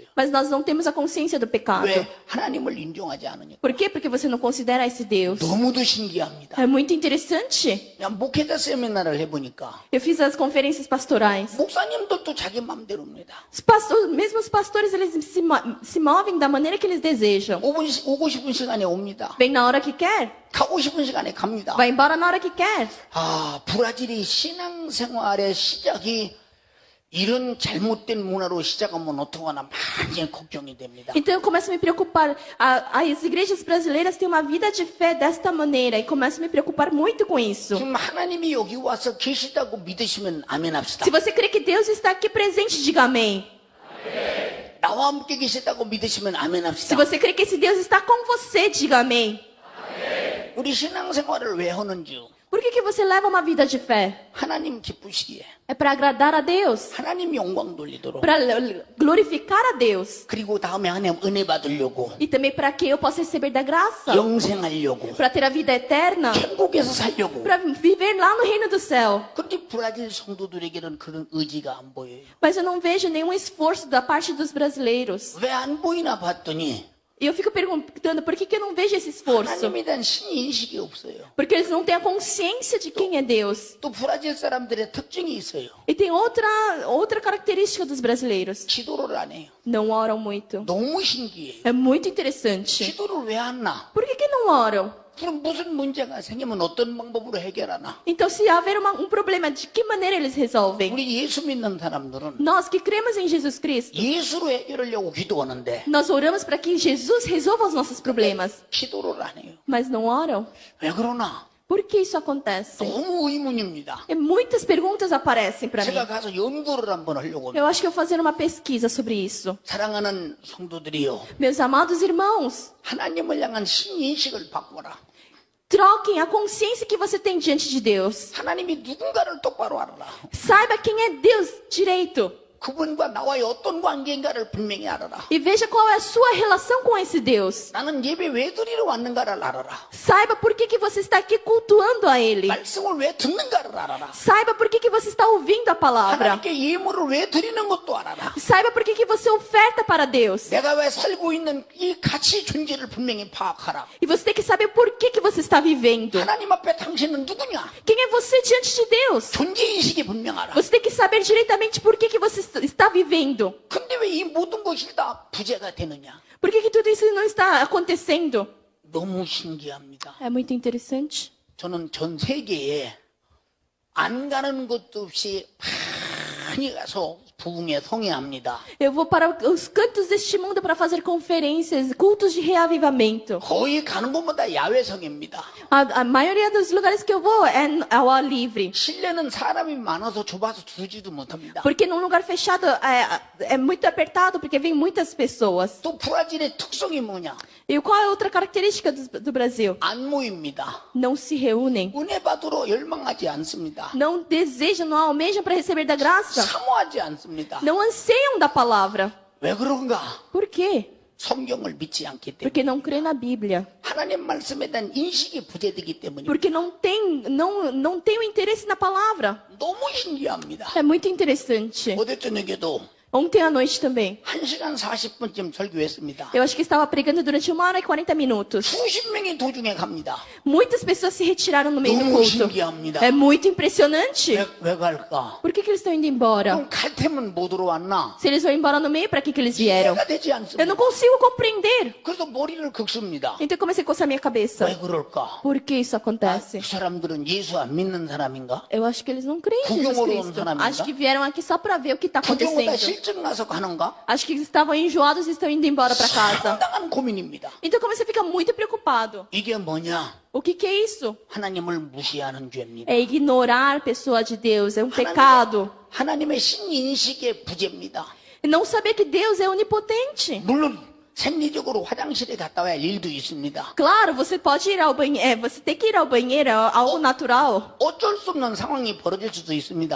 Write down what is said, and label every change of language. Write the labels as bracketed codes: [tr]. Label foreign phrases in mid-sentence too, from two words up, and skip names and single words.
[pt] mas nós não temos a consciência do pecado. [ko] 왜? 하나님을 인정하지 않으니까. [pt] Por quê? Porque você não considera esse Deus. [ko] 너무도 신기합니다. [pt] É muito interessante. [ko] 그냥 목회자 세미나를 해보니까 [pt] Eu fiz as conferências pastorais. [ko] 목사님들도 자기 마음대로입니다. [pt] Mesmo os pastores, eles se movem da maneira que eles desejam. [ko] 오고 싶은 시간에 옵니다. [pt] Vem na hora que quer, [ko] 가고 싶은 시간에 갑니다. [pt] vai embora na hora que quer. [ko] 아, 브라질이 신앙생활의 시작이 이런 잘못된 문화로 시작하면 어떡하나 많이 걱정이 됩니다. [pt] Então eu começo a me preocupar. As igrejas brasileiras têm uma vida de fé desta maneira e começo a me preocupar muito com isso. [ko] 지금 하나님이 여기 와서 계시다고 믿으시면 아멘 합시다. [pt] Se você crê que Deus está aqui presente, diga amém. [ko] 나와 함께 계시다고 믿으시면 아멘 [pt] Se [ko] 합시다. [pt] você crê que esse Deus está com você, diga amém. [ko] 우리 신앙생활을 왜 하는지 [pt] Por que você leva uma vida de fé? [ko] 하나님 기쁘시기에 [pt] É para agradar a Deus, [ko] 하나님 영광 돌리도록 [pt] para glorificar a Deus [ko] 그리고 다음에 하나님 은혜 받으려고 [pt] e também para que eu possa receber da graça, [ko] 영생하려고 [pt] para ter a vida eterna, [ko] 천국에서 살려고. [pt] para viver lá no reino do céu. [ko] 근데 브라질 성도들에게는 그런 의지가 안 보여요. [pt] Mas eu não vejo nenhum esforço da parte dos brasileiros. [ko] 왜 안 보이나 봤더니 [pt] E eu fico perguntando por que eu não vejo esse esforço? [ko] 하나님에 대한 신인식이 없어요. [pt] Porque eles não têm a consciência de quem é Deus. [ko] 또 브라질 사람들의 특징이 있어요. [pt] E tem outra característica dos brasileiros. [ko] 기도를 안 해요. [pt] Não oram muito. [ko] 너무 신기해요. [pt] É muito interessante. [ko] 기도를 왜 안 나? [pt] Por que não oram? [ko] 그럼 무슨 문제가 생기면 어떤 방법으로 해결하나? [pt] Então, se haver um problema, de que maneira eles resolvem? [ko] 우리 예수 믿는 사람들은 [pt] Nós que cremos em Jesus Cristo, [ko] 예수로 해결하려고 기도하는데 [pt] nós oramos para que Jesus resolva os nossos problemas. [ko] 기도를 안 해요. [pt] Mas não oram? [ko] 왜 그러나? [pt] Por que isso acontece? [ko] 너무 의문입니다. [pt] E muitas perguntas aparecem para mim. [ko] 제가 가서 연구를 한번 하려고 합니다. [pt] Eu acho que eu vou fazer uma pesquisa sobre isso. [ko] 사랑하는 성도들이요. [pt] Meus amados irmãos, [ko] 하나님을 향한 신인식을 바꿔라. [pt] troquem a consciência que você tem diante de Deus. [ko] 하나님이 누군가를 똑바로 알아라. [pt] Saiba quem é Deus direito. [ko] 그분과 나와의 어떤 관계인가를 분명히 알아라. [pt] E veja qual é a sua relação com esse Deus. [ko] 나는 예배 왜 드리러 왔는가를 알아라. [pt] Saiba por que você está aqui cultuando a Ele. [ko] 말씀을 왜 듣는가를 알아라. [pt] Saiba por que você está ouvindo a palavra. [ko] 하나님께 예물을 왜 드리는 것도 알아라. [pt] Saiba por que você oferta para Deus. [ko] 내가 왜 살고 있는 이 가치 존재를 분명히 파악하라. [pt] E você tem que saber por que você está vivendo. [ko] 하나님 앞에 당신은 누구냐? [pt] Quem é você diante de Deus? [ko] 존재인식이 분명하라. [pt] Você tem que saber diretamente por que você está vivendo. [ko] 근데 왜 이 모든 것이 다 부재가 되느냐? [pt] Por que tudo isso não está acontecendo? [ko] 너무 신기합니다. [pt] É muito interessante. [ko] 저는 전 세계에 안 가는 것도 없이 많이 가서 부흥에 성회합니다. [pt] Eu vou para os cantos deste mundo para fazer conferências, cultos de reavivamento. [ko] 거의 가는 곳마다 야외 성회입니다. [pt] A maioria dos lugares que eu vou é ao ar livre. [ko] 실내는 사람이 많아서 좁아서 두지도 못합니다. [pt] Porque num lugar fechado é muito apertado, porque vem muitas pessoas. [ko] 또 브라질의 특성이 뭐냐? [pt] E qual é a outra característica do Brasil? [ko] 안 모입니다. [pt] Não se reúnem. [ko] 은혜 받으러 열망하지 않습니다. [pt] Não desejam, não almejam para receber da graça. [ko] 사모하지 않습니다. [pt] Não anseiam da palavra. [ko] 왜 그런가? [pt] Por quê? [ko] 성경을 믿지 않기 때문에. [pt] Porque não crê na Bíblia. [ko] 하나님 말씀에 대한 인식이 부재되기 때문입니다. [pt] Porque não tem o interesse na palavra. [ko] 너무 신기합니다. [pt] É muito interessante. [ko] 어제 저녁에도 [pt] Ontem à noite também. [ko] 1시간 40분쯤 설교했습니다. [pt] Eu acho que estava pregando durante 1 hora e 40 minutos. [ko] 수십 명이 도중에 갑니다. [pt] Muitas pessoas se retiraram no meio do [ko] 너무 [pt] culto. [ko] 신기합니다. [pt] É muito impressionante. [ko] 왜 갈까? [pt] Por que eles estão indo embora? [ko] 그럼 갈 테면 뭐 들어왔나? [pt] Se eles vão embora no meio, para que eles vieram? [ko] 이해가 되지 [pt] Eu [ko] 않습니다. [pt] não consigo compreender. [ko] 그래서 머리를 긁습니다. [pt] Então eu comecei a coçar minha cabeça. [ko] 왜 그럴까? [pt] Por que isso acontece? [ko] 그 사람들은 예수 안 믿는 사람인가? [pt] Eu acho que eles não creem em Jesus [ko] 구경으로 온 [pt] Cristo. [ko] 사람인가? [pt] Acho que vieram aqui só para ver o que está [ko] 구경보다 [pt] acontecendo. [ko] 실증 나서 가는가? [pt] Acho que estavam enjoados e estão indo embora para casa. [ko] 상당한 고민입니다. [pt] Então eu comecei a ficar muito preocupado. [ko] 이게 뭐냐? [pt] O que é isso? [ko] 하나님을 무시하는 죄입니다. [pt] É ignorar a pessoa de Deus. É um pecado. [ko] 하나님의 신인식의 부재입니다. [pt] Não saber que Deus é onipotente. [ko] 물론 생리적으로 화장실에 갔다 와야 할 일도 있습니다. [pt] Claro, você pode ir ao banheiro. Você tem que ir ao banheiro, é algo natural. [ko] 어쩔 수 없는 상황이 벌어질 수도 있습니다.